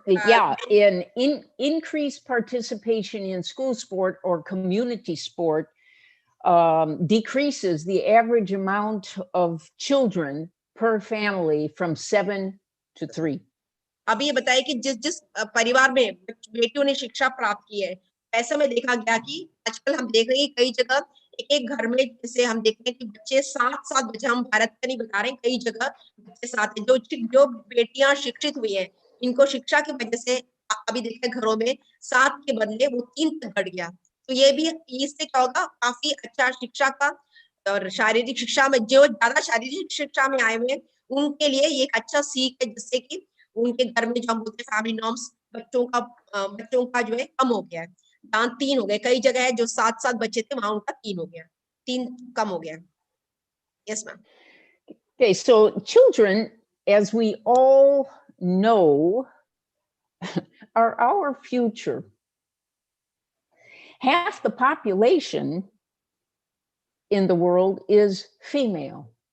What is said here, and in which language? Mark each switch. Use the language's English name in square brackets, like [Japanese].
[English] Yeah, increased participation in school sport or community sport decreases the average amount of children per family from 7 to 3. [Hindi] अभी ये बताइए कि जिस परिवार में बेटियों ने शिक्षा प्राप्त की है, ऐसे में देखा गया कि आजकल हम देख रहे हैं कई जगह एक घर में, जैसे हम देखते हैं कि बच्चे 7 बच्चे, हम भारत का नहीं बता रहे हैं, कई जगह बच्चे 7 हैं। जो बेटियां शिक्षित हुई है, इनको शिक्षा की वजह से अभी देखते हैं घरों में 7 के बदले वो 3 तक बढ़ गया। तो ये भी, इससे क्या होगा, काफी अच्छा शिक्षा का और शारीरिक शिक्षा में जो ज्यादा शारीरिक शिक्षा में आए हुए हैं उनके लिए ये एक अच्छा सीख है, जिससे कि उनके घर में जो हम बोलते हैं फैमिली नॉर्म्स बच्चों का जो है कम हो गया है। जहाँ 3 हो गए, कई जगह है जो 7 बच्चे थे वहां उनका 3 हो गया, 3 कम हो गया। [English] Yes ma'am. Okay, so children, as we all know, are our future. Half the population in the world is female.